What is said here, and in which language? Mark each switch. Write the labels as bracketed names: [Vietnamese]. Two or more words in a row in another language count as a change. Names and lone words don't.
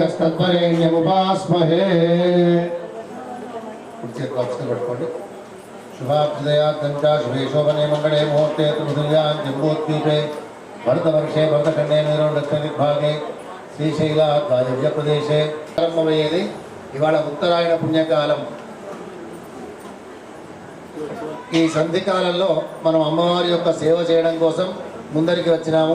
[Sanskrit] तत्परेण्यमुपास्महे पట్టుకోండి शुभाभ्युदयाद्यन्ता शुभे शोभने मंगले मुहूर्ते तुलसीयां जम्बोद्वीपे भरतवर्षे भरतखण्डे मेरु दक्षिणदिग्भागे శ్రీశైలవాయవ్య ప్రదేశే ప్రారంభమయ్యేది. [Telugu] ఇవాళ ఉత్తరాయణ పుణ్యకాలం. ఈ సంధికాలంలో మనం అమ్మవారి యొక్క సేవ చేయడం కోసం ముందరికి వచ్చినాము.